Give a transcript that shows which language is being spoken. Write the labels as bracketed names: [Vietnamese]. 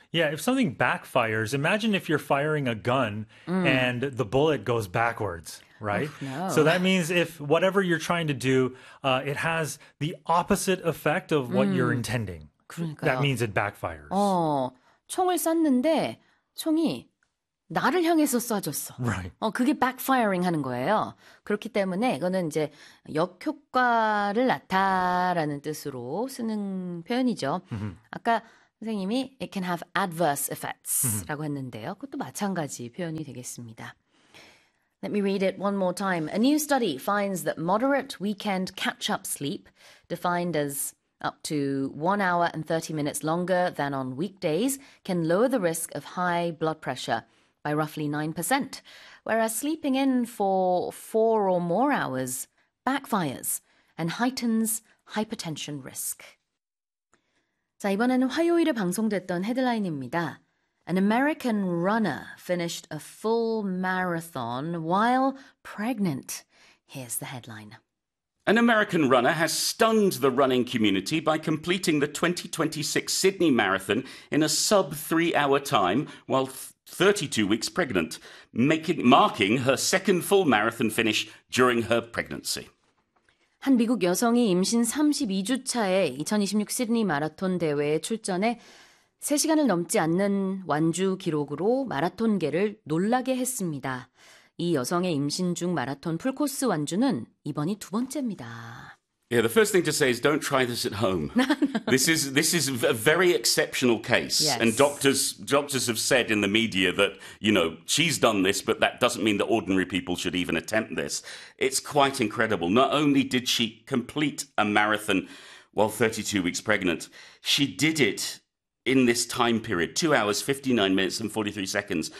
[English] Yeah, if something backfires, imagine if you're firing a gun and the bullet goes backwards, right? Oof, no. So that means if whatever you're trying to do, it has the opposite effect of what you're intending. [Korean] 그러니까요. [English] That means it backfires. [Korean] 총을 쐈는데 총이 나를 향해서 쏴졌어. [English] Right. [Korean] 그게 backfiring 하는 거예요. 그렇기 때문에 이거는 이제 역효과를 나타라는 뜻으로 쓰는 표현이죠. 아까 선생님이 [English] it can have adverse effects [Korean] 라고 했는데요. 그것도 마찬가지 표현이 되겠습니다. [English] Let me read it one more time. A new study finds that moderate weekend catch-up sleep, defined as up to 1 hour and 30 minutes longer than on weekdays can lower the risk of high blood pressure by roughly 9%, whereas sleeping in for 4 or more hours backfires and heightens hypertension risk. [Korean] 자, 이번에는 화요일에 방송됐던 헤드라인입니다. [English] An American runner finished a full marathon while pregnant. Here's the headline. An American runner has stunned the running community by completing the 2026 Sydney Marathon in a sub-3-hour time while 32 weeks pregnant, marking her second full marathon finish during her pregnancy. [Korean] 한 미국 여성이 임신 32주차에 2026 시드니 마라톤 대회에 출전해 3시간을 넘지 않는 완주 기록으로 마라톤계를 놀라게 했습니다. 이 여성의 임신 중 마라톤 풀코스 완주는 이번이 두 번째입니다. [English] Yeah, the first thing to say is don't try this at home. this is a very exceptional case. Yes. And doctors have said in the media that, you know, she's done this, but that doesn't mean that ordinary people should even attempt this. It's quite incredible. Not only did she complete a marathon while 32 weeks pregnant, she did it in this time period, 2 hours, 59 minutes and 43 seconds.